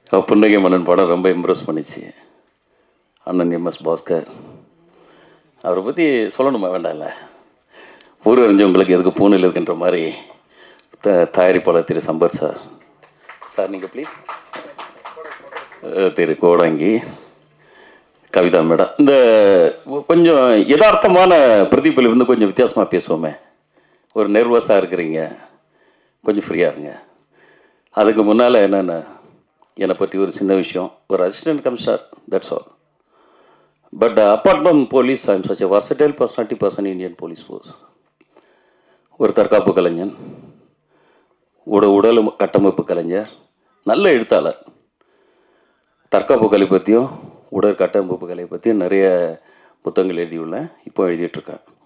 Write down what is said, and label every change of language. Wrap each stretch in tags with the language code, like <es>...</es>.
<ta>புன்னகை மன்னன் படம் ரொம்ப இம்ப்ரெஸ் பண்ணிச்சு. அண்ணன் எம்எஸ் பாஸ்கர் அவரை பற்றி சொல்லணுமா வேண்டாம்ல, ஊர் அறிஞ்சவங்களுக்கு எதுக்கு பூனையில் இருக்குன்ற மாதிரி தயாரிப்பாளர் திரு சம்பர் சார் நீங்கள் ப்ளீஸ், திரு கோடாங்கி, கவிதா மேடம், இந்த கொஞ்சம் யதார்த்தமான பிரதிபலிப்பு வந்து கொஞ்சம் வித்தியாசமாக பேசுவோமே. ஒரு நர்வஸாக இருக்கிறீங்க, கொஞ்சம் ஃப்ரீயாக இருங்க. அதுக்கு முன்னால் என்னென்ன என்னை பற்றி ஒரு சின்ன விஷயம். ஒரு assistant commissioner,</ta> <en>That's all. But apart from police, I am such a versatile personality person in Indian Police Force.</en> <ta>ஒரு தற்காப்பு கலைஞன், உடல் கட்டமைப்பு கலைஞர், நல்ல எழுத்தாளர். தற்காப்பு கலை பற்றியும் உடல் கட்டமைப்பு கலை பற்றியும் நிறைய புத்தகங்கள் எழுதியுள்ளேன், இப்போ எழுதிட்டுருக்கேன்.</ta>